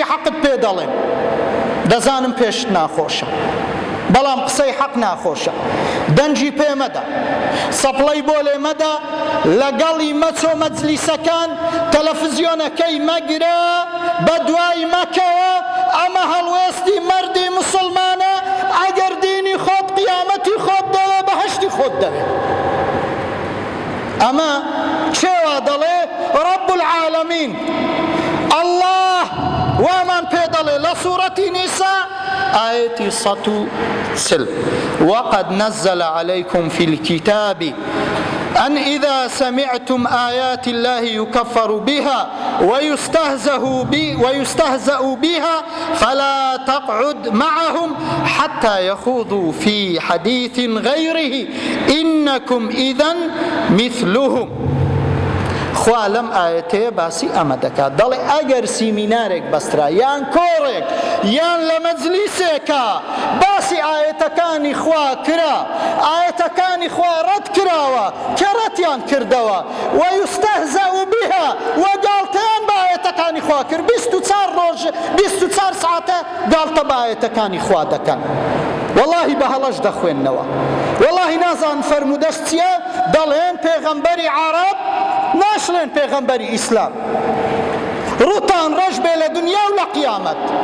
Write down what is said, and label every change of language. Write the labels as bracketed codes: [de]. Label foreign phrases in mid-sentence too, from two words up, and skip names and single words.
[ckb] حەقت پێ دەڵێم دەزانم پێشت ناخۆشە بەڵام قسەی حەق ناخۆشە دەنجی پێ مەدە سەپڵەی بۆ لێ مەدە لەگەڵی مەچۆ مەجلیسەکان تەلەڤیزیۆنەکەی مەگرە بە دوای مەکەوە ئەمە هەڵوێستی مەردی موسڵمانە ئەگەر دینی خۆت قیامەتی خۆت دەوێ بەهەشتی خۆت دەوێ ئەمە کێوە دەڵێ [ar] ڕەب العالەمین الله [ckb] وامان پێ دەڵێ لە سوورەتی نیسا آية 140 [ar] وقد نزل عليكم في الكتاب أن إذا سمعتم آيات الله يكفر بها ويستهزأ بها فلا تقعد معهم حتى يخوضوا في حديث غيره إنكم إذن مثلهم [ckb] خوا لەم ئاەتەیە باسی ئەمە دەکات دەڵێ ئەگەر سیمینارێک بەسترا یان کۆڕێک یان لە مەجلیسێکە باسی ئاەتەکانی خوا کرا ئاەتەکانی خوا ڕەت کراوە کە ڕەتیان کردەوە [ar] وەیستەهزەء بها [ckb] وەگاڵتەیان بە ئاەتەکانی خوا کرد 24 ڕۆژ 24 ساعتە گاڵتە بە ئاەتەکانی خوا دەکەن واللهی بە هەڵەش دەخوێننەوە واللهی نازان فەرمودەست چییە دەڵێن پێغەمبەری عەرەب ناشڵێن پێغەمبەری ئیسلام ڕووتان ڕەش بێ لە دنیا و لە قیامەت